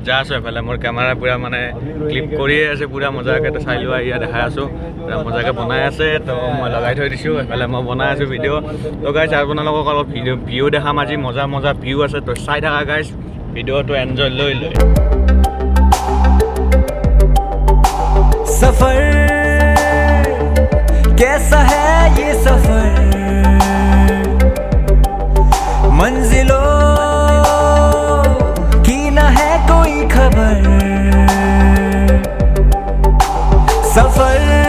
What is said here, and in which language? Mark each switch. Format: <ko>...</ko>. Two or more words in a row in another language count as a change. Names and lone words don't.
<as>যা আছো এফালে মোৰ কেমেৰা পুৰা মানে ক্লিপ কৰিয়ে আছে পুৰা মজাকে তো চাই লোৱা ইয়া দেখাই আছো পুৰা মজাকে বনাই আছে তো মই লগাই থৈ দিছো এফালে মই বনাই আছো ভিডিও তো গাইস আপোনালোকক অলপ ভিডিও দেখাম আজি মজা ভিউ আছে তো চাই থাকা গাইস ভিডিওটো এনজয় লৈ</as> <hi>सफर कैसा है ये सफर मंजिलों की न है कोई खबर सफर</hi>